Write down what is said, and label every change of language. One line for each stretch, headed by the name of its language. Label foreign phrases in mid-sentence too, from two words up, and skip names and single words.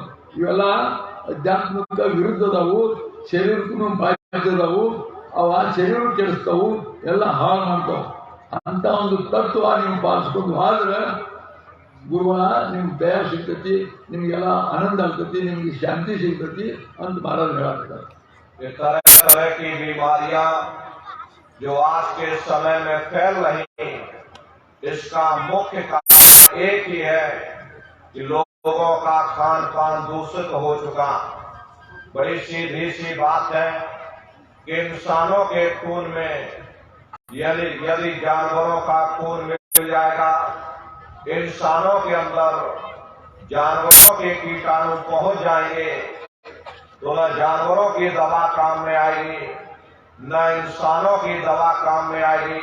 Kannada: ಇವೆಲ್ಲ ಅಧ್ಯಾತ್ಮಿಕ ವಿರುದ್ಧದವು, ಶರೀರಕ್ಕೂ ಬಾಧ್ಯದವು. ಅವ ಶರೀರ ಕೆಡಿಸ್ತಾವು, ಎಲ್ಲ ಹಾಳು ಮಾಡ್ತಾವೆ. ಅಂತ ಒಂದು ತತ್ವ ನೀವು ಪಾಲಿಸ್ಕೊಂಡು ಆದ್ರೆ ಗುರುವ ನಿಮ್ಗೆ ದಯ ಸಿಗ್ತೈತಿ, ನಿಮಗೆಲ್ಲ ಆನಂದ ಆಗ್ತೈತಿ, ನಿಮ್ಗೆ ಶಾಂತಿ ಸಿಗ್ತೈತಿ ಅಂತ ಮಹಾರಾಜ ಹೇಳಾಕ್ತಾರೆ.
Hindi: इस तरह तरह की बीमारियां जो आज के समय में फैल रही हैं, इसका मुख्य कारण एक ही है कि लोगों का खान पान दूषित हो चुका। बड़ी सीधी सी बात है कि इंसानों के खून में यदि जानवरों का खून मिल जाएगा, इंसानों के अंदर जानवरों के कीटाणु पहुंच जाएंगे तो न जानवरों की दवा काम में आएगी, न इंसानों की दवा काम में आएगी।